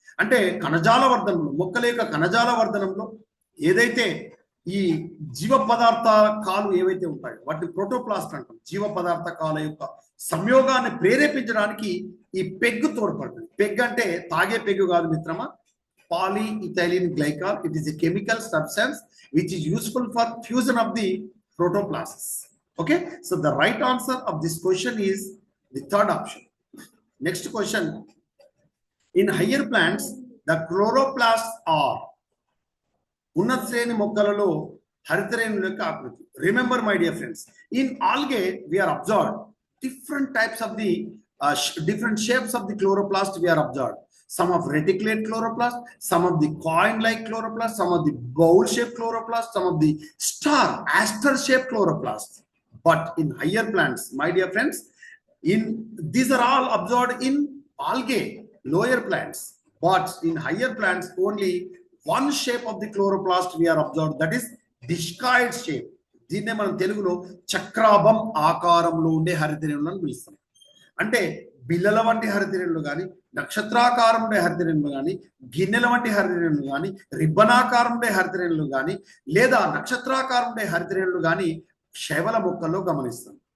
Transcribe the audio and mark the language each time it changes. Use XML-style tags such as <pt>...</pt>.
<te>అంటే కణజాల వర్ధనంలో, మొక్కల యొక్క కణజాల వర్ధనంలో ఏదైతే ఈ జీవ పదార్థాలు ఏవైతే ఉంటాయో వాటిని ప్రోటోప్లాస్ట్ అంటాం. జీవ పదార్థాల యొక్క సంయోగాన్ని ప్రేరేపించడానికి ఈ పెగ్గు తోడ్పడుతుంది. పెగ్ అంటే తాగే పెగ్గు కాదు మిత్రమా, పాలీఇథైలిన్ glycol.</te> <en>It is a chemical substance which is useful for fusion of the protoplasts. Okay, so the right answer of this question is the third option. Next question, in higher plants the chloroplasts are</en> <te>ఉన్నత శ్రేణి మొక్కలలో హరితరేణుల యొక్క ఆకృతి.</te> <en>Remember my dear friends, in algae we are observed different types of the different shapes of the chloroplast we are observed. Some of reticulate chloroplast, some of the coin like chloroplast, some of the bowl shaped chloroplast, some of the star aster shaped chloroplast. But in higher plants, my dear friends, these are all observed in algae, lower plants. But in higher plants, only one shape of the chloroplast we are observed, that is discoid shape.</en> <te>దీన్నే మనం తెలుగులో చక్రాభం ఆకారంలో ఉండే హరితరేణులు అని పిలుస్తాం. అంటే బిల్లల వంటి హరితరేణులు కానీ, నక్షత్రాకారం ఉండే హరితరేణులు కానీ, గిన్నెల వంటి హరితరేణులు కానీ, రిబ్బనాకారం ఉండే హరితరేణులు కానీ, లేదా నక్షత్రాకారం ఉండే హరితరేణులు కానీ శైవల మొక్కల్లో గమనిస్తాం.</te>